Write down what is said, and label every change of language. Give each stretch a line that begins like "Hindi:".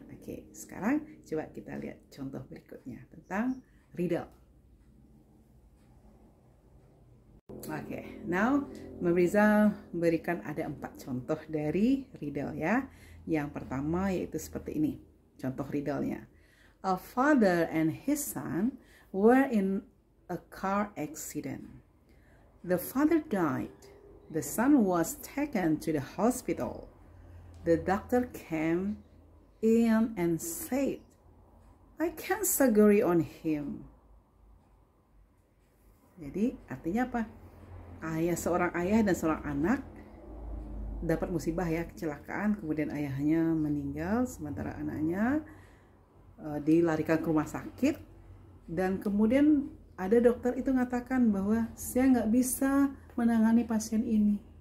Indonesian: Oke, sekarang coba kita lihat contoh berikutnya tentang riddle. Oke, now Mariza memberikan ada 4 contoh dari riddle ya. Yang pertama yaitu seperti ini contoh riddle-nya.
English: A father and his son were in a car accident. The father died. The son was taken to the hospital. The doctor came in and said, I can't surgery on him.
Indonesian: Jadi artinya apa? Seorang ayah dan seorang anak dapat musibah ya, kecelakaan, kemudian ayahnya meninggal sementara anaknya dilarikan ke rumah sakit. Dan kemudian ada dokter itu mengatakan bahwa saya nggak bisa menangani pasien ini.